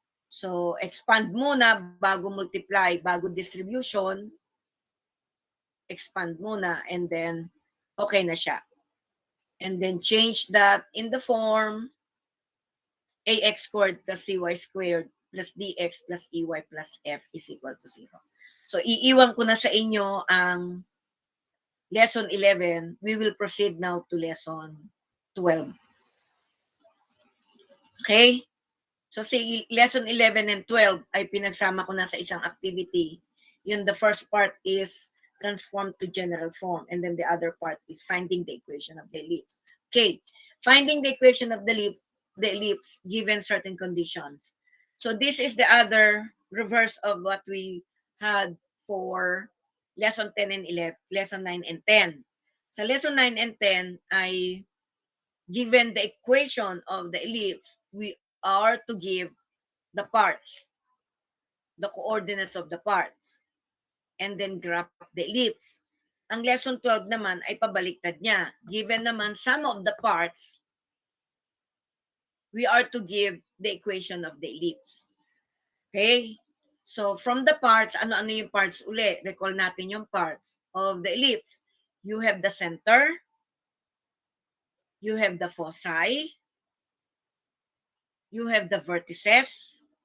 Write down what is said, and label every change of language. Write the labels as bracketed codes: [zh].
[tl] So expand muna bago multiply, bago distribution. Expand muna and then okay na siya. [en] And then change that in the form ax squared plus cy squared plus dx plus ey plus f is equal to 0. [tl] So iiwan ko na sa inyo ang lesson 11. [en] We will proceed now to lesson 12. [tl] Okay? So si lesson 11 and 12 ay pinagsama ko na sa isang activity. [en] Yung the first part is transform to general form and then the other part is finding the equation of the ellipse. Okay. Finding the equation of the ellipse given certain conditions. So this is the other reverse of what we had for lesson 10 and 11, lesson 9 and 10. Sa lesson 9 and 10 ay given the equation of the ellipse, we are to give the parts, the coordinates of the parts. and then graph the ellipse. [tl] Ang lesson 12 naman ay pabaliktad niya. [en] Given naman sum of the parts, we are to give the equation of the ellipse. Okay? [tl] So, from the parts, ano-ano yung parts uli? Recall natin yung parts of the ellipse. [en] You have the center, you have the foci, you have the vertices.